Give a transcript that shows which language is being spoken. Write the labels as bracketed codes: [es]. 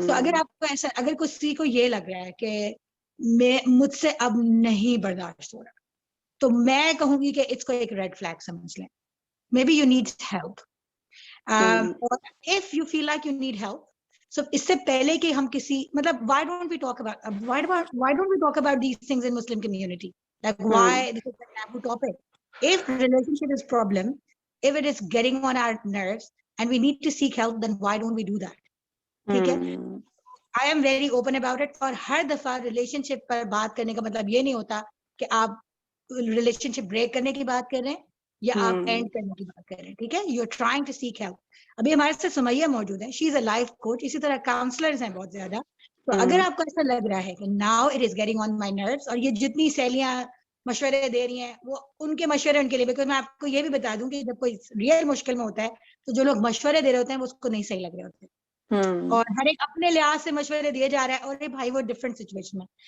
[hi] तो अगर आपको ऐसा, अगर किसी को ये लग रहा है कि मुझसे अब नहीं बर्दाश्त हो रहा, तो मैं कहूंगी कि इसको एक रेड फ्लैग समझ लें. [en] maybe you need help, और if you feel like you need help, so [hi] इससे पहले कि हम किसी, मतलब [en] why don't we talk about these things in Muslim community, like why this is a taboo topic. If relationship is problem, if it is getting on our nerves and we need to seek help, then why don't we do that? ठीक है, I am very open about it. [hi] और हर दफा relationship पर बात करने का मतलब ये नहीं होता कि आप relationship break करने की बात कर रहे हैं या आप एंड करने की बात कर रहे हैं. ठीक है, [en] You are trying to seek help. [hi] अभी हमारे साथ सुमैया मौजूद है, [en] she is a life coach, [hi] इसी तरह काउंसलर्स हैं बहुत ज्यादा. तो अगर आपको ऐसा लग रहा है कि [en] now it is getting on my nerves, [hi] और ये जितनी सहेलियां मशवरे दे रही हैं वो उनके मशवरे उनके लिए, बिकॉज मैं आपको ये भी बता दूं कि जब कोई रियल मुश्किल में होता है तो जो लोग मशवरे दे रहे होते हैं वो उसको नहीं सही लग रहे होते हैं, और हर एक अपने लिहाज से मशवरे दिए जा रहा है, और भाई वो डिफरेंट सिचुएशन में.